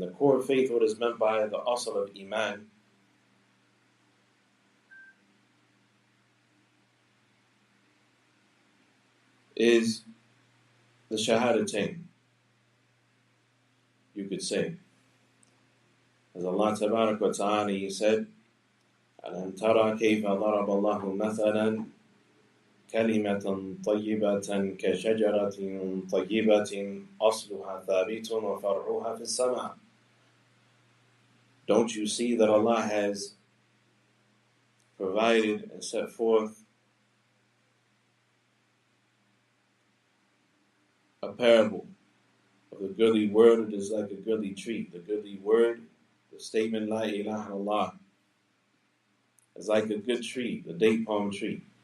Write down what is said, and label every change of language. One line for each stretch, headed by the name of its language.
English: And the core of faith, what is meant by the asl of iman, is the shahadatain, you could say.
Arabic: As Allah Tabarak wa Ta'ala, He said, أَلَمْ تَرَى كَيْفَ ضَرَبَ اللَّهُ مَثَلًا كَلِمَةً طَيِّبَةً كَشَجَرَةٍ طَيِّبَةٍ أَصْلُهَا ثَابِتٌ وَفَرْعُهَا فِي السَّمَاءِ.
English: Don't you see that Allah has provided and set forth a parable of the goodly word? It is like a goodly tree. The goodly word, the statement La ilaha illallah, is like a good tree, the date palm tree.